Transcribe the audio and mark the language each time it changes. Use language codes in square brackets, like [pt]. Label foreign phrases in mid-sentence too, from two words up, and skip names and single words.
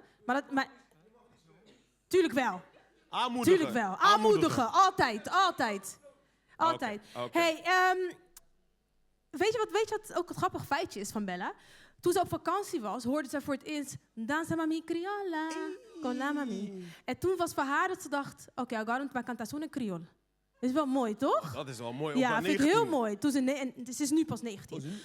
[nl] Maar tuurlijk wel. Aanmoedigen. Altijd. Okay. Hey, weet je wat ook het grappige feitje is van Bella? Toen ze op vakantie was, hoorde ze voor het eerst Danza Mami Criolla, con la mami. En toen was voor haar dat ze dacht, oké, [pt] agora não vai cantar só em crioulo. [nl] Dat is wel mooi, toch? Dat is wel mooi. Ja, vind ik heel mooi. En ze is nu pas 19.